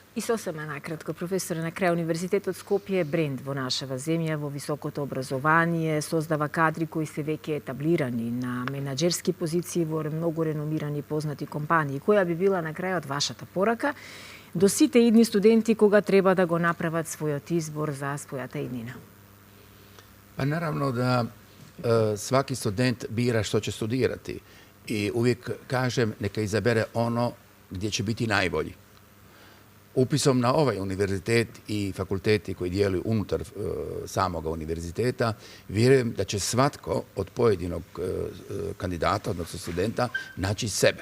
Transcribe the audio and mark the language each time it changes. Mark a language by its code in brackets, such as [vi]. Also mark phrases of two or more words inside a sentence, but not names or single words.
[mk] И сосема накратко, професоре, на крај Универзитетот Скопје е бренд во нашава земја, во високото образование, создава кадри кои се веќе етаблирани на менаџерски позиции во многу реномирани познати компании. Која би била на крајот вашата порака до сите идни студенти кога треба да го направат својот избор за својата иднина? [hr] Naravno da svaki student bira što će studirati. I uvijek kažem neka izabere ono gdje će biti najbolji. Upisom na ovaj univerzitet i fakulteti koji djeluju unutar samoga univerziteta, vjerujem da će svatko od pojedinog kandidata, odnosno studenta, naći sebe.